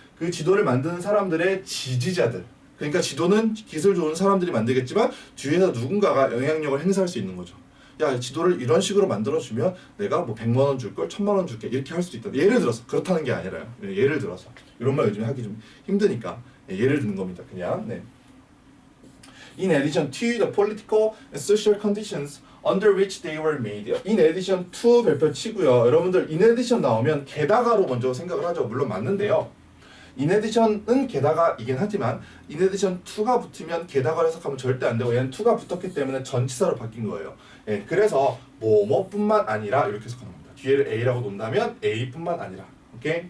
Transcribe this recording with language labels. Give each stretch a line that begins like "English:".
Korean: 그 지도를 만드는 사람들의 지지자들. 그러니까 지도는 기술 좋은 사람들이 만들겠지만 뒤에서 누군가가 영향력을 행사할 수 있는 거죠. 야 지도를 이런 식으로 만들어주면 내가 뭐 100만 원 줄걸 1000만 원 줄게 이렇게 할 수도 있다. 예를 들어서 그렇다는 게 아니라요. 예를 들어서 이런 말 요즘에 하기 좀 힘드니까 예를 드는 겁니다. 그냥 네.
English: In addition to the political and social conditions under which they were made. In addition to
Korean: 별표 치고요. 여러분들 in addition 나오면 게다가로 먼저 생각을 하죠. 물론 맞는데요. in addition은 게다가이긴 하지만 in addition to가 붙으면 게다가로 해석하면 절대 안 되고 얘는 to가 붙었기 때문에 전치사로 바뀐 거예요. 예, 그래서 뭐뭐뿐만 아니라 이렇게 해석하는 겁니다. 뒤에를 A라고 놓는다면 A뿐만 아니라. 오케이?